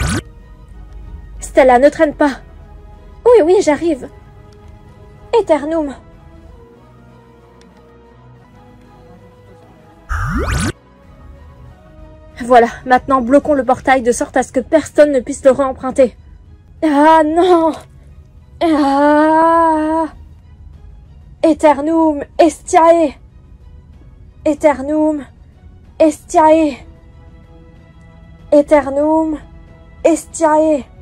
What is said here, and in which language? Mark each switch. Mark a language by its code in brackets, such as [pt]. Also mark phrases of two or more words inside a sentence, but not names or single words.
[fr] Stella, ne traîne pas. Oui, j'arrive. Aeternum! Voilà, maintenant bloquons le portail de sorte à ce que personne ne puisse le réemprunter. Ah non! Ah! [la] Aeternum estiae! Aeternum estiae! Aeternum estiae!